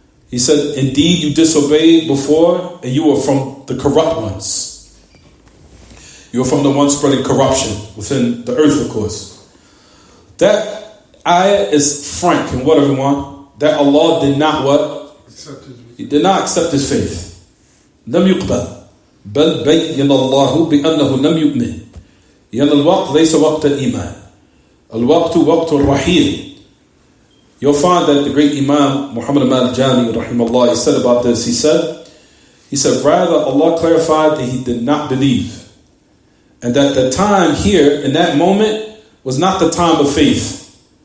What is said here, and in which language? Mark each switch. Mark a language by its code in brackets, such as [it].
[en] He said, indeed you disobeyed before and you were from the corrupt ones. You were from the ones spreading corruption within the earth, of course. That ayah is frank in what, everyone? That Allah did not what? He did not accept his faith. [ar] لم يقبل بل بين الله بأنه لم يؤمن. لأن الوقت ليس وقت الإيمان. الوقت وقت الرحيل. [en] You'll find that the great Imam Muhammad al-Jami rahimahullah, he said about this, he said rather Allah clarified that he did not believe, and that the time here in that moment was not the time of faith.